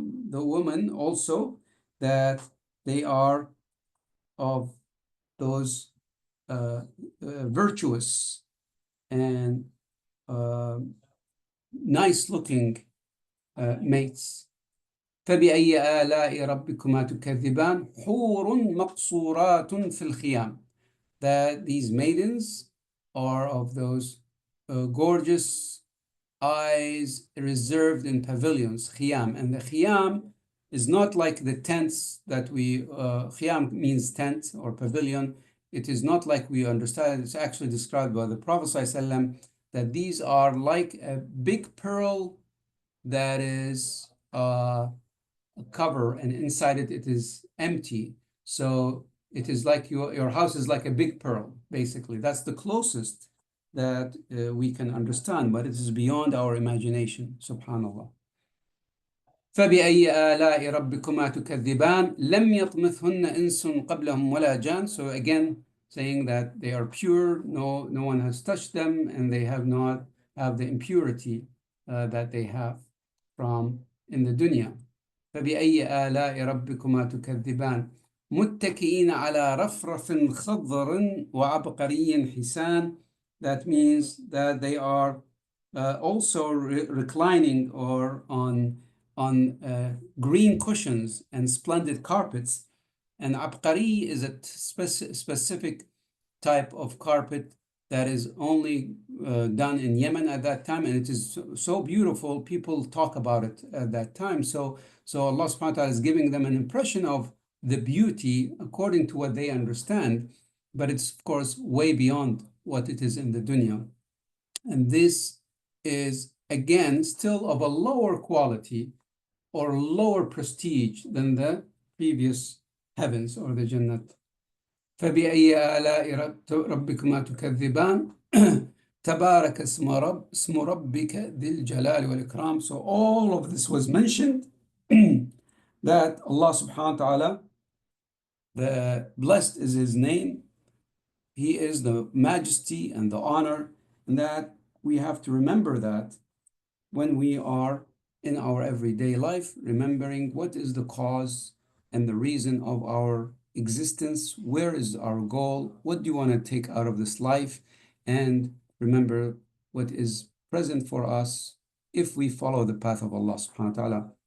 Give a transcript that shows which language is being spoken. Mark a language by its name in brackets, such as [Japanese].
[English] the women also, that they are of those virtuous and nice looking mates. [Arabic] فبأي آلاء ربكما تكذبان حور مقصورات في الخيام. [English] That these maidens are of those gorgeous eyes reserved in pavilions, khiyam. And the khiyam is not like the tents that we, khiyam means tent or pavilion. It is not like we understand it. It's actually described by the Prophet ﷺ that these are like a big pearl that is a cover, and inside it, it is empty. So it is like your house is like a big pearl, basically. That's the closest that we can understand, but it is beyond our imagination, subhanallah. [Arabic] فبأي آلاء ربكما تكذبان لم يطمثهن إنس قبلهم ولا جان. [English] So again, saying that they are pure, no one has touched them, and they have not have the impurity that they have from in the dunya. [Arabic] فبأي آلاء ربكما تكذبان متكئين على رفرف خضر وعبقري حسان. [English] That means that they are also reclining or on green cushions and splendid carpets. And abqari is a specific type of carpet that is only done in Yemen at that time, and it is so beautiful. People talk about it at that time. So Allah subhanahu wa ta'ala is giving them an impression of the beauty according to what they understand, but it's of course way beyond what it is in the dunya. And this is again still of a lower quality or lower prestige than the previous heavens or the Jannat. [Arabic] فبأي آلاء ربكما تكذبان تبارك اسم ربك ذي الجلال والإكرام. [English] So all of this was mentioned that Allah subhanahu wa ta'ala, the blessed is his name, he is the majesty and the honor, and that we have to remember that when we are in our everyday life, remembering what is the cause and the reason of our existence, where is our goal, what do you want to take out of this life, and remember what is present for us if we follow the path of Allah subhanahu wa ta'ala.